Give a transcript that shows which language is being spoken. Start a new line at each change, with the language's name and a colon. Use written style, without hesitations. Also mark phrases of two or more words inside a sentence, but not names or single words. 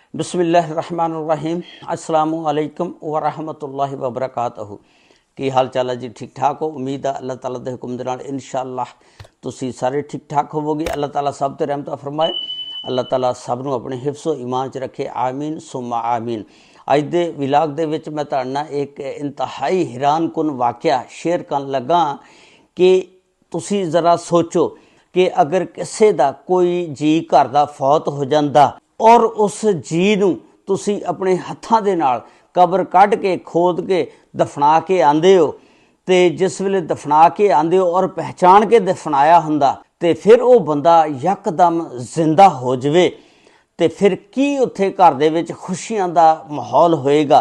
Arabic: بسمالله‌الرحمن‌الرحيم السلامعليكم ورحمةالله وبركاته.
Punjabi: کی حال چال ہے جی؟ ٹھیک ٹھاک ہو? امید ہے اللہ تعالیٰ کے حکم دے نال انشاءاللہ تسی سارے ٹھیک ٹھاک ہووو گے. اللہ تعالیٰ سب تے رحمت فرمائے۔ اللہ تعالیٰ سب نوں اپنے حفظ و امان چ رکھے.
Arabic: آمين ثم آمين.
Punjabi: اج دے ولاگ دے وچ میں تہاڈے نال اک انتہائی حیران کن واقعہ شیئر کرن لگا کہ تسی ذرا سوچو کہ اگر کسی دا کوئی جی گھر دا فوت ہو جاندا اور اس جی نوں تسی اپنے ہتھاں دے نال قبر کڈھ کے کھود کے دفنا کے آندے ہو، تو جس ویلے دفنا کے آندے ہو اور پہچان کے دفنایا ہوندا تے پھر او بندہ یکدم زندہ ہو جائے تو پھر کی اوتھے گھر دے وچ خوشیاں دا ماحول ہوئےگا.